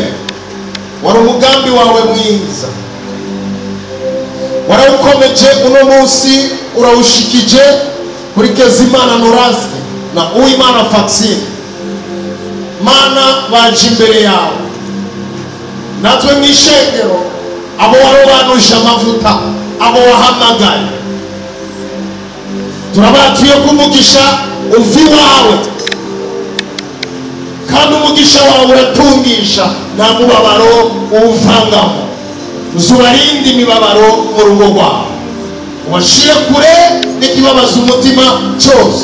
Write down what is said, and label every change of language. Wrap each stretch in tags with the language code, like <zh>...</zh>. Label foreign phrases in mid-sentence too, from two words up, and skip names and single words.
<rn>Wari umugambi wawe mwiza, warawukomeje uno munsi urawushikije kuri KEZIMANA NORASQUE na UWIMANA FAXINE. Mana baje imbere yawe, natwe mw'ishengero abo warobanuje amavuta, abo wahamagaye, turabatuye kumugisha uvi wawe, kandi umugisha wawe uratungisha, nta mubabaro uwuvangamo. Uzubarinde imibabaro mu rugo rwawe, ubashire kure n'ikibabaza umutima cyose.</rn>